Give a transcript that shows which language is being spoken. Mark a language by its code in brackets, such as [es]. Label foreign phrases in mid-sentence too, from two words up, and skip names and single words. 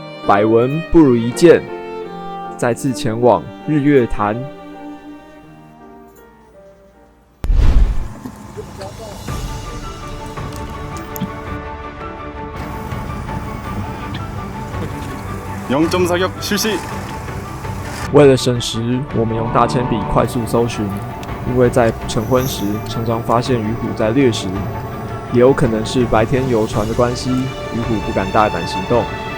[zh] 百闻不如一见，再次前往日月潭。 [ko] 0점 사격 실시。 [zh] 为了省时，我们用大铅笔快速搜寻，因为在晨昏时常常发现鱼虎在掠食，也有可能是白天游船的关系，鱼虎不敢大胆行动。